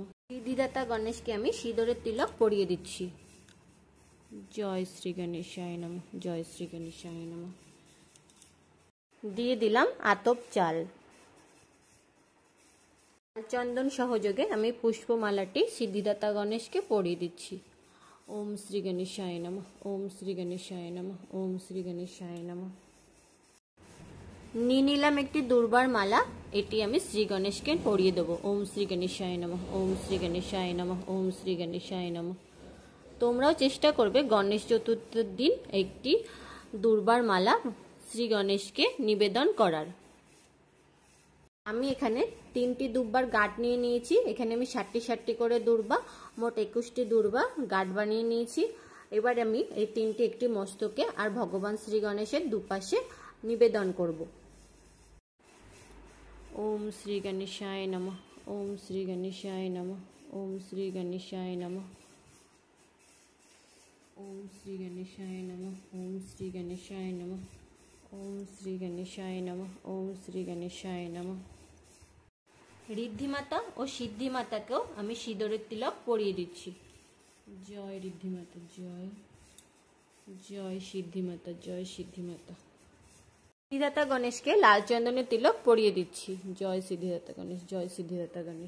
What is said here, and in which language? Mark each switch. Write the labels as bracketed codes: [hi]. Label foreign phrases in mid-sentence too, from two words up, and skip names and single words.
[bn] সিদ্ধিদাতা গণেশকে আমি সিঁদুরের তিলক পরিয়ে দিচ্ছি। [sa] জয় শ্রী গণেশায় নমঃ, জয় শ্রী গণেশায় নমঃ। [bn] দিয়ে দিলাম আতপ চাল। চন্দন সহযোগে আমি পুষ্পমালাটি সিদ্ধিদাতা গণেশকে পরিয়ে দিচ্ছি। [sa] ওম শ্রী গণেশায় নমঃ, ওম শ্রী গণেশায় নমঃ, ওম শ্রী গণেশায় নমঃ। [bn] নিয়ে নিলাম একটি দুর্বার মালা, এটি আমি শ্রী গণেশকে পরিয়ে দেবো। [sa] ওম শ্রী গণেশায় নমঃ, ওম শ্রী গণেশায় নমঃ, ওম শ্রী গণেশায় নমঃ। [bn] তোমরাও চেষ্টা করবে গণেশ চতুর্থীর দিন একটি দুর্বার মালা শ্রী গণেশকে নিবেদন করার। আমি এখানে 3টি দুর্বার গাঁট নিয়ে নিয়েছি। এখানে আমি 60 করে দুর্বা, মোট 21টি দুর্বা গাঁট বানিয়ে নিয়েছি। এবার আমি এই 3টি একটি মস্তকে আর ভগবান শ্রী গণেশের দুপাশে নিবেদন করব। [sa] ওম শ্রী গণেশায় নমঃ, ওম শ্রী গণেশায় নমঃ, ওম শ্রী গণেশায় নমঃ, ওম শ্রী গণেশায় নমঃ, ওম শ্রী গণেশায় নমঃ, ওম শ্রী গণেশায় নমঃ, ওম শ্রী গণেশায় নমঃ। [bn] ঋদ্ধিমাতা ও সিদ্ধিমাতাকেও আমি সিঁদুরের তিলক পরিয়ে দিচ্ছি। জয় ঋদ্ধিমাতা, জয় জয় সিদ্ধিমাতা, জয় সিদ্ধিমাতা। সিদ্ধিদাতা গণেশকে লাল চন্দনের তিলক পরিয়ে দিচ্ছি। জয় সিদ্ধিদাতা গণেশ, জয় সিদ্ধিদাতা গণেশ।